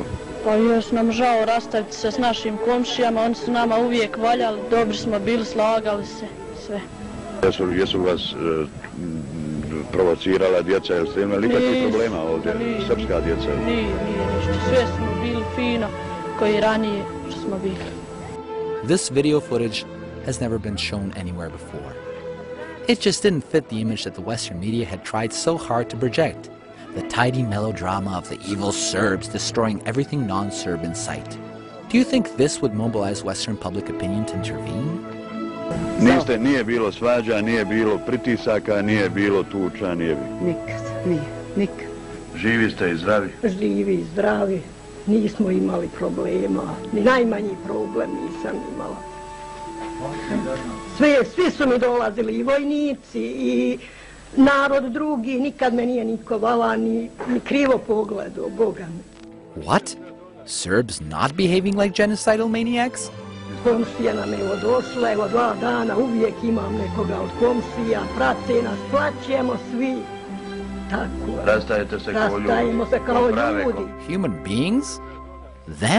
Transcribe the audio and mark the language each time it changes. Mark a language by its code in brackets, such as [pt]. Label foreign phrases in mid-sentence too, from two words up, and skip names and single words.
[bs] Pa još nam žao rastaviti se s našim komšijama, oni su nama uvijek valjali, dobri smo bili, slagali se, sve. Jesu vas provocirala djeca, jel ste imali nikakvih problema ovdje, srpska djeca? Nije ništa, sve smo bili fino, koji ranije što smo bili. [en] This video footage has never been shown anywhere before. It just didn't fit the image that the Western media had tried so hard to project. The tidy melodrama of the evil Serbs destroying everything non-Serb in sight. Do you think this would mobilize Western public opinion to intervene? [bs] Nije bilo svađa, nije bilo pritisaka, nije bilo tuča, nije bilo. Nikad. Živi ste i zdravi? Živi i zdravi. Nismo imali problema. Ni najmanji problem nisam imala. Svi su mi dolazili, i vojnici, i narod drugi, nikad me nije niko vala, ni krivo pogledao, Boga mi. [en] What? Serbs not behaving like genocidal maniacs? [bs] Komšija nam evo došla, evo 2 dana, uvijek imam nekoga od komšija, prate nas, plaćemo svi. Tako. Rastajete se kao ljudi. Rastajemo se kao ljudi. [en] Human beings? Them?